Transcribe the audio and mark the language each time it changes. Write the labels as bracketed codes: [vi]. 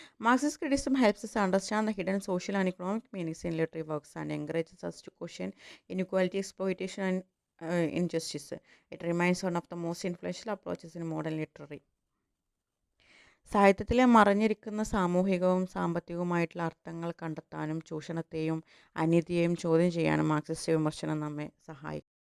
[en] Marxist criticism helps us understand the hidden social and economic meanings in literary works and encourages us to question inequality, exploitation and injustice. It remains one of the most influential approaches in modern literary. [ml] സാഹിത്യത്തിലെ മറഞ്ഞിരിക്കുന്ന സാമൂഹികവും സാമ്പത്തികവുമായിട്ടുള്ള അർത്ഥങ്ങൾ കണ്ടെത്താനും ചൂഷണത്തെയും അനീതിയെയും ചോദ്യം ചെയ്യാനും Marxist വിമർശനം നമ്മെ സഹായിക്കും.